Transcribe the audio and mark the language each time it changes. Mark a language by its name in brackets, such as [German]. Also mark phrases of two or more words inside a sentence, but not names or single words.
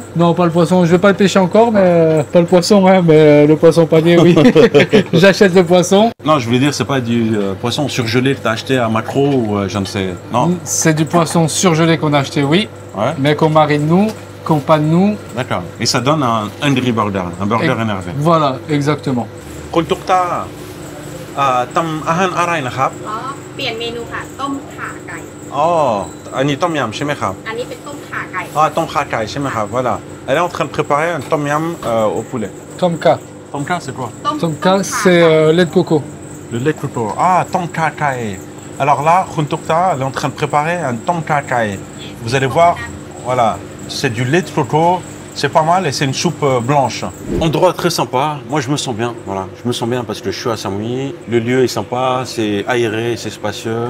[French] Non, pas le poisson, je vais pas le pêcher encore, mais pas le poisson, hein, mais le poisson pané, oui. J'achète le poisson. Non, je voulais dire, c'est pas du poisson surgelé que tu as acheté à Macro ou je ne sais. Non? C'est du poisson surgelé qu'on a acheté, oui, Ouais. mais qu'on marine nous, qu'on panne nous. D'accord. Et ça donne un hungry burger, un burger énervé. Voilà, exactement. [Thai] Kultukta, ทำอาหารอะไรนะครับ? อ๋อ เปลี่ยนเมนูค่ะ ต้มข่าไก่ [French] Oh, Annie Tom Yam, chez Mekha. [Thai] อันนี้เป็นต้มข่าไก่ [French] Ah, Tom Khakai, chez Mekha, voilà. Elle est en train de préparer un Tom Yam au poulet. Tomka. Tom Kha, c'est quoi? [Thai] ต้ม [French] Tomka, [Thai] ข่า [French] c'est [Thai] ไก่ [French] lait de coco. Le lait de coco. Ah, Tom Khakai. Alors là, Khuntukta, elle est en train de préparer un Tom Khakai. Vous allez voir, voilà, c'est du lait de coco, C'est pas mal et c'est une soupe blanche. Endroit très sympa. Moi, je me sens bien. Voilà, je me sens bien parce que je suis à Samui. Le lieu est sympa, c'est aéré, c'est spacieux.